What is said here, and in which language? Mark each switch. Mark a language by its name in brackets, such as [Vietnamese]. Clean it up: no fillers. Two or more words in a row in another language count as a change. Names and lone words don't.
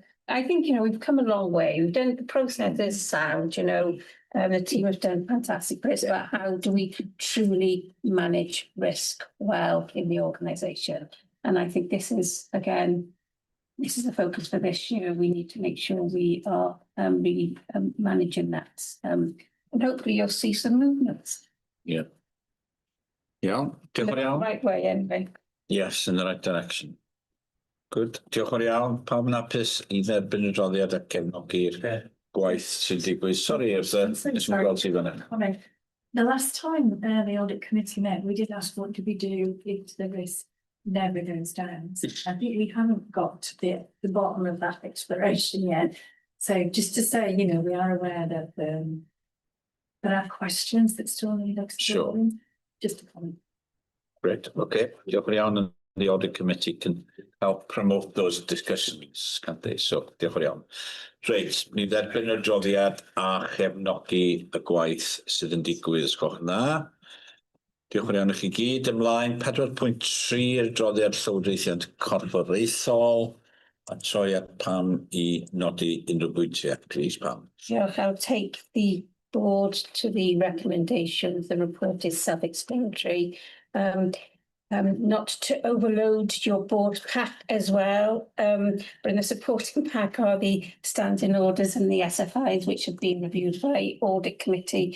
[English] I think, we've come a long way. We've done, the process is sound, the team have done fantastic, but it's about how do we truly manage risk well in the organisation. And I think this is, again, this is the focus for this year. We need to make sure we are really managing that. And hopefully you'll see some movements. Yeah. Yeah, [Welsh] diolch yn iawn. [English] Right way anyway. Yes, in the right direction. Good. [Welsh] Diolch yn iawn. Pawb yn hapus i dderbyn y droddiad a cefnogi'r gwaith sy'n digwydd. Sorry, nes i'n gweld ti fyny. [English] The last time the audit committee met, we did ask what do we do if the risk never goes down. I think we haven't got to the bottom of that exploration yet. So just to say, we are aware that there are questions that still need exploring. Sure. Just a comment. Great. [Welsh] Okay. Diolch yn iawn. [English] And the audit committee can help promote those discussions, can't they? [Welsh] So diolch yn iawn. Reit, ni dderbyn y droddiad a chefnogi y gwaith sydd yn digwydd, os gwelwch yn dda. Diolch yn iawn i chi gyd. Ymlaen 4.3 yr droddiad llywodraethiant corfforaethol, a troi at Pam i nodi unrhyw bwyntiau. [English] Please, Pam. [Welsh] Diolch. [English] I'll take the board to the recommendations. The report is self-explanatory. Not to overload your board pack as well, but in the supporting pack are the standing orders and the SFIs, which have been reviewed by audit committee.